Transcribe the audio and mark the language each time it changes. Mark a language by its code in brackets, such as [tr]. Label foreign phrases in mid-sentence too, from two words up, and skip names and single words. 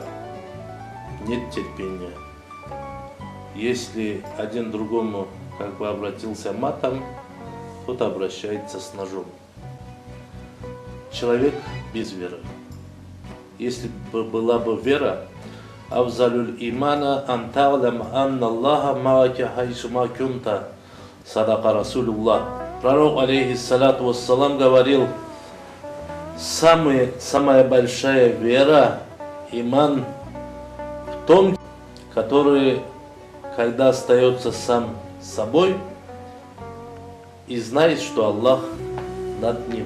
[ru] Нет терпения. Если один другому как бы обратился матом, тот обращается с ножом. человек без веры. Если бы была бы вера, [ar] «أفضل الإيمان أن تعلم أن الله معك حيثما كنت صدق رسول الله. [ru] Пророк, [ar] عليه الصلاة والسلام, [ru] говорил, самая большая вера, иман в том, который, когда остается сам собой и знает, что Аллах над ним.